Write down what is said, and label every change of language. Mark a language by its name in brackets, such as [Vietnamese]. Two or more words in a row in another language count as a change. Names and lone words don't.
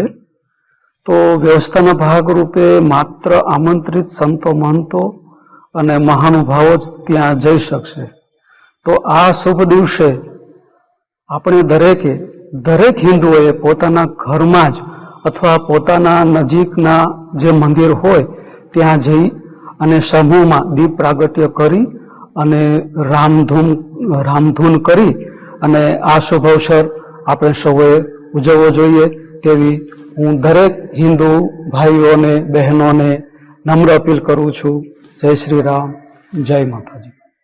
[Gujarati] તો વ્યવસ્થાના ભાગરૂપે માત્ર આમંત્રિત સંતો મહંતો અને મહાનુભાવો જ ત્યાં જઈ શકશે। તો આ શુભ દિવસે આપણે દરેક હિંદુઓએ પોતાના ઘરમાં જ અથવા પોતાના નજીકના જે મંદિર હોય ત્યાં જઈ અને સમૂહમાં દીપ પ્રાગટ્ય કરી અને રામધૂન કરી અને આ શુભ અવસર આપણે સૌએ ઉજવવો જોઈએ તેવી હું દરેક હિન્દુ ભાઈઓને બહેનોને નમ્ર અપીલ કરું છું। જય શ્રી રામ, જય માતાજી।